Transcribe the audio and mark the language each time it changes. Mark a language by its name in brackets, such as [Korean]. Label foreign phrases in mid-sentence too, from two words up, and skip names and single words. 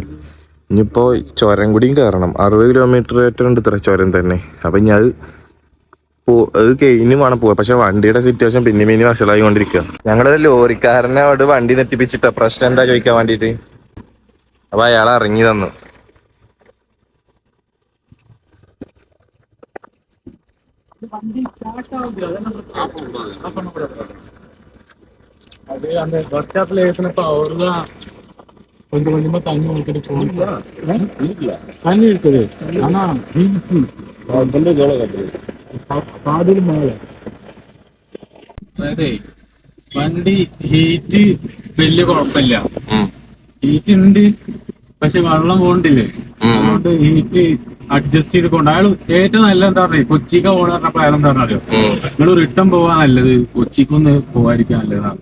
[Malayalam] ഇനിയിപ്പോ ചുരം കൂടിയും കയറണം. 60 കിലോമീറ്റർ ഉണ്ട് ഇത്ര ചുരം തന്നെ. അപ്പൊ ഇനി അത് കഴിഞ്ഞ് വേണം പോവാ. പക്ഷെ വണ്ടിയുടെ സിറ്റുവേഷൻ പിന്നെ വഷളായി കൊണ്ടിരിക്കുക. ഞങ്ങളുടെ ലോറിക്കാരനെ അവിടെ വണ്ടി നിർത്തിപ്പിച്ചിട്ട പ്രശ്നം എന്താ ചോദിക്കാൻ വേണ്ടിട്ട്. അപ്പൊ അയാൾ ഇറങ്ങി തന്നു. [Tamil] அது அந்த ஒர்க் ஷாப்ல ஏற்றினப்ப அவரு தான் கொஞ்சம் கொஞ்சமா தண்ணி ஊற்றிட்டு போகல. தண்ணி இருக்குது, ஆனா [Malayalam] പാതിൽ മേലെ. അതായത് വണ്ടി ഹീറ്റ് വലിയ കുഴപ്പമില്ല. ഹീറ്റ് ഉണ്ട്, പക്ഷെ വെള്ളം പോകണ്ടില്ലേ. അതുകൊണ്ട് ഹീറ്റ് അഡ്ജസ്റ്റ് ചെയ്ത് കൊണ്ട് അയാൾ ഏറ്റവും നല്ല എന്താ പറഞ്ഞേ, കൊച്ചിക്ക് പോകണ പറഞ്ഞപ്പോ അയാൾ എന്താ പറഞ്ഞോ, നിങ്ങൾ റിട്ടേൺ പോവാൻ നല്ലത്, കൊച്ചിക്കൊന്ന് പോവാതിരിക്കാൻ നല്ലതാണ്.